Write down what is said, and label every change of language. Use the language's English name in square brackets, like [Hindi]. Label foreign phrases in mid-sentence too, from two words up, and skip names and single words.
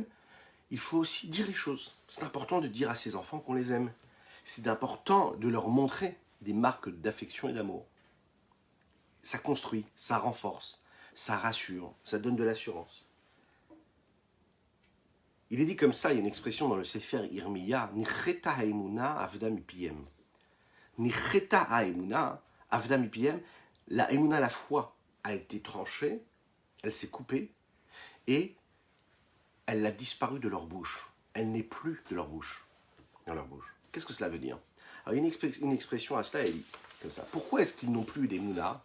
[French] Il faut aussi dire les choses. C'est important de dire à ses enfants qu'on les aime. C'est important de leur montrer des marques d'affection et d'amour. Ça construit, ça renforce, ça rassure, ça donne de l'assurance. Il est dit comme ça, il y a une expression dans le Sefer Irmiya, [Hebrew] נכרתה האמונה אבדה מפיהם. נכרתה האמונה אבדה מפיהם, [French] la emuna, la foi, a été tranchée, elle s'est coupée, et elle a disparu de leur bouche. Elle n'est plus de leur bouche, dans leur bouche. Qu'est-ce que cela veut dire? Alors, il y a une expression à cela, elle dit comme ça. Pourquoi est-ce qu'ils n'ont plus d'emuna?